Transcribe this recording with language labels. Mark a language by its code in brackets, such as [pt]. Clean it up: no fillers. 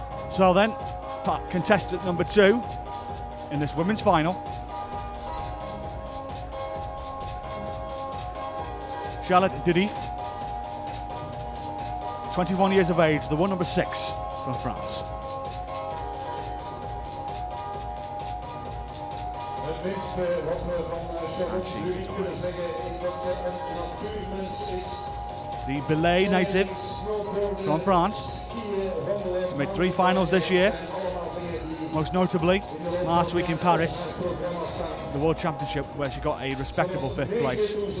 [en] So then, contestant number 2 in this women's final. Charlotte Durif, 21 years of age, the one number 6 from France. [nl] Het minste wat we van Charlotte Durif kunnen zeggen is dat ze een natuurmens is. [en] The Belay native from France. She's made 3 finals this year. most notably last week in Paris, the World Championship, where she got a respectable 5th place.